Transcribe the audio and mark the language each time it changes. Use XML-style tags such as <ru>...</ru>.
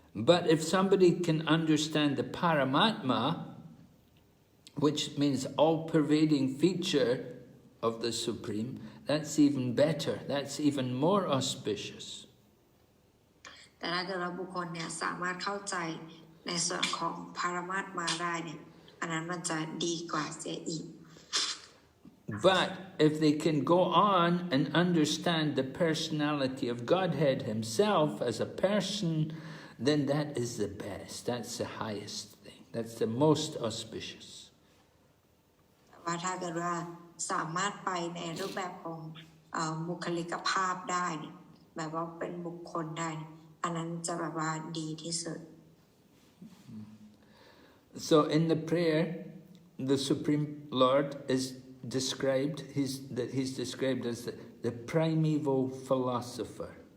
<en>But if somebody can understand the Paramatma, which means all-pervading feature of the Supreme, that's even better, that's even more auspicious.</en> <th>แต่ถ้าเกิดว่าบุคคลเนี่ยสามารถเข้าใจในส่วนของพารมาตมาได้เนี่ยอันนั้นมันจะดีกว่าเสียอีก</th> <en>But if they can go on and understand the personality of Godhead himself as a person, then that is the best, that's the highest thing, that's the most auspicious.</en> <th>ว่าถ้าเกิดว่าสามารถไปในรูปแบบของบุคลิกภาพได้เนี่ยแบบว่าเป็นบุคคลได้อันนั้นจะแบบว่าดีที่สุด</th> <en>So in the prayer, the Supreme Lord is described, he's described as the primeval philosopher.</en>